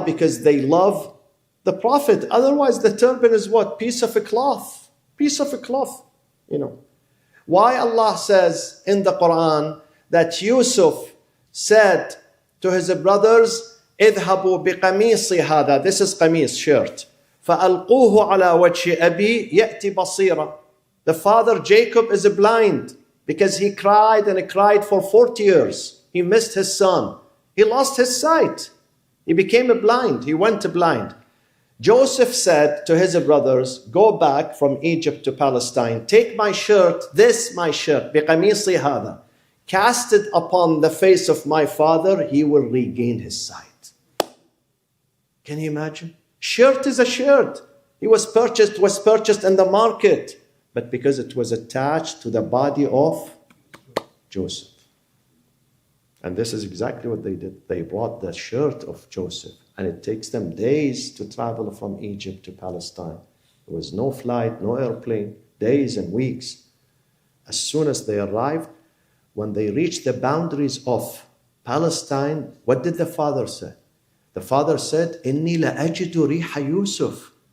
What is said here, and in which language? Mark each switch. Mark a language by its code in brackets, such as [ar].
[en] Because they love the Prophet. Otherwise, the turban is what? Piece of a cloth. Piece of a cloth, Why Allah says in the Quran that Yusuf said to his brothers, اذهبوا بقميصي هذا. This is qamis, shirt. [ar] فألقوه على وجه أبي يأتي بصيرا. [en] The father Jacob is blind because he cried and he cried for 40 years. He missed his son. He lost his sight. He became blind. He went blind. Joseph said to his brothers, go back from Egypt to Palestine. Take my shirt, this my shirt, بقميصي هذا. Cast it upon the face of my father. He will regain his sight. Can you imagine? Shirt is a shirt. It was purchased in the market. But because it was attached to the body of Joseph. And this is exactly what they did. They brought the shirt of Joseph. And it takes them days to travel from Egypt to Palestine. There was no flight, no airplane, days and weeks. As soon as they arrived, when they reached the boundaries of Palestine, what did the father say? [ar] The father said, إِنِّي لَأَجِدُ رِيحَ يُوسُف.